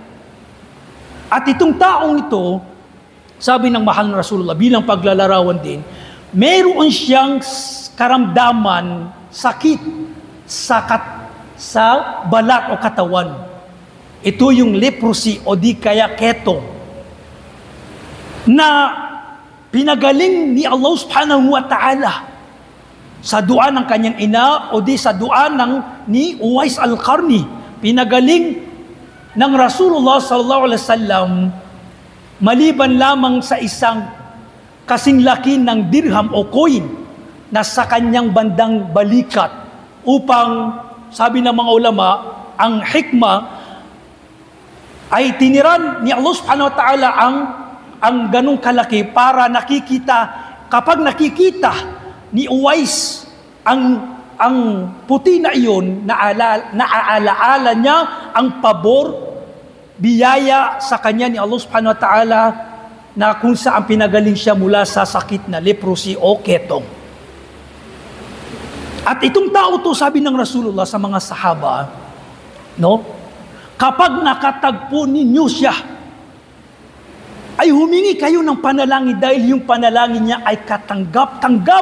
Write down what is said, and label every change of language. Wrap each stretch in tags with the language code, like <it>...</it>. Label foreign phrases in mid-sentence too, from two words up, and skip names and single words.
<tl>At itong taong ito, sabi ng mahal na Rasulullah, bilang paglalarawan din, meron siyang karamdaman, sakit sa balat o katawan. Ito yung leprosy o di kaya ketong, na pinagaling ni Allah</tl> <ar>سبحانه وتعالى</ar> <tl>sa dua ng kanyang ina o di sa dua ni Uwais al-Qarni. Pinagaling ng Rasulullah</tl> <ar>صلى الله عليه وسلم</ar> <tl>maliban lamang sa isang kasing laki ng dirham o coin na sa kanyang bandang balikat upang, sabi ng mga ulama, ang hikmah ay tiniran ni Allah</tl> <ar>سبحانه وتعالى</ar> <tl>ang ganong kalaki para kapag nakikita ni Uwais ang puti na iyon, naaalaala niya ang pabor, biyaya sa kanya ni Allah</tl> <ar>سبحانه وتعالى</ar> <tl>na kung saan pinagaling siya mula sa sakit na leprosy o ketong. At itong tao to, sabi ng Rasulullah sa mga sahaba, kapag nakatagpo ninyo siya, ay humingi kayo ng panalangin dahil yung panalangin niya ay katanggap-tanggap.</tl>